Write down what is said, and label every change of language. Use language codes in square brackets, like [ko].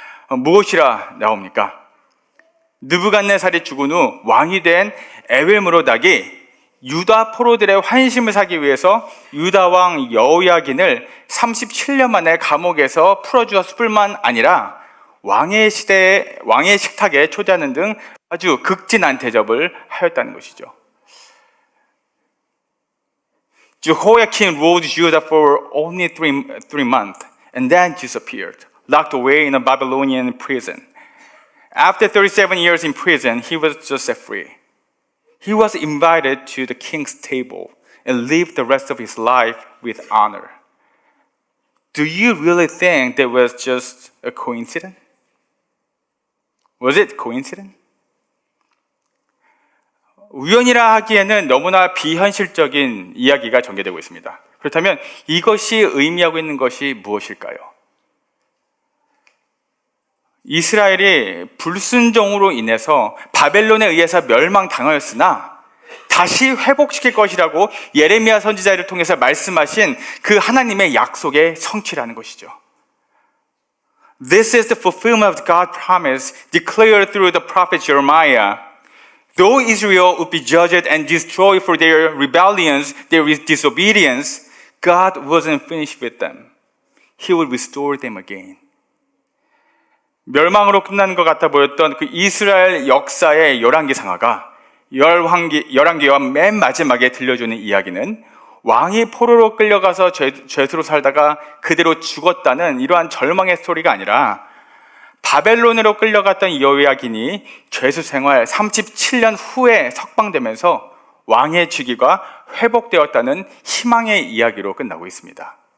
[ko] 무엇이라 나옵니까? 느부갓네살이 죽은 후 왕이 된 에윌므로닥이 유다 포로들의 환심을 사기 위해서 유다 왕 여호야긴을 37년 만에 감옥에서 풀어주었을 뿐만 아니라 왕의 식탁에 초대하는 등 아주 극진한 대접을 하였다는 것이죠. [en] Jehoiakim ruled Judah for only three months and then disappeared, locked away in a Babylonian prison. After 37 years in prison, he was just set free. He was invited to the king's table and lived the rest of his life with honor. Do you really think that was just a coincidence? Was it coincidence? [ko] 우연이라 하기에는 너무나 비현실적인 이야기가 전개되고 있습니다. 그렇다면 이것이 의미하고 있는 것이 무엇일까요? 이스라엘이 불순종으로 인해서 바벨론에 의해서 멸망당하였으나 다시 회복시킬 것이라고 예레미야 선지자를 통해서 말씀하신 그 하나님의 약속의 성취라는 것이죠. [en] This is the fulfillment of God's promise declared through the prophet Jeremiah. Though Israel would be judged and destroyed for their rebellions, their disobedience, God wasn't finished with them. He would restore them again. [ko] 멸망으로 끝나는 것 같아 보였던 그 이스라엘 역사의 열왕기 상하가 열왕기와 맨 마지막에 들려주는 이야기는 왕이 포로로 끌려가서 죄수로 살다가 그대로 죽었다는 이러한 절망의 스토리가 아니라 바벨론으로 끌려갔던 여호야긴이 죄수 생활 37년 후에 석방되면서 왕의 직위가 회복되었다는 희망의 이야기로 끝나고 있습니다.